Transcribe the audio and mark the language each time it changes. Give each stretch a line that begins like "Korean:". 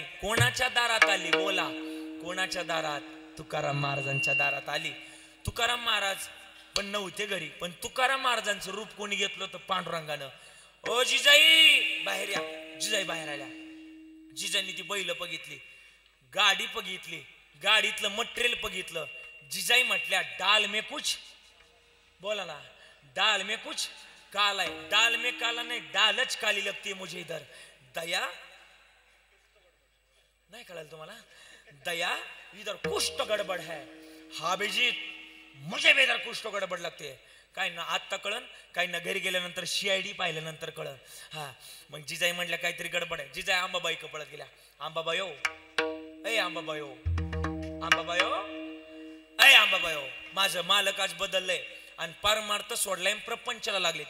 Marathi: कोणाच्या दारात आली बोला, कोणाच्या दारात, तुकाराम महाराजांच्या दारात आली. तुकाराम महाराज पण नव्हते घरी, पण तुकाराम महाराजांचं रूप कोणी घेतलं तर पांडुरंगानं. ओ जिजाई बाहेर या. जिजाई बाहेर आल्या. जिजाईंनी ती बैल बघितली, गाडी बघितली, गाडीतलं मटेरियल बघितलं. जिजाई म्हटल्या
Hindi: डाल में कुछ, बोला ना, डाल में कुछ काला है, डाल में काला नहीं डालच काली लगती है मुझे इधर. दया नहीं
Marathi: कळलं तुम्हाला,
Hindi: दया इधर कुछ तो गडबड है. हा बेजीत मुझे भी इधर कुछ तो गडबड लगते है.
Marathi: काय ना आत्ता कळन, काय ना घरी गेल्यानंतर CID पाहिल्यानंतर कळन. हा मग जिजाई म्हटल्या काहीतरी गडबड आहे. जिजाई आंबाबाई पळत गेल्या. आंबाबायो, ए आंबाबायो, आंबाबायो, ए आंबाबायो, माझं मालक आज बदललंय आणि परमार्थ सोडलाय, प्रपंचाला लागले.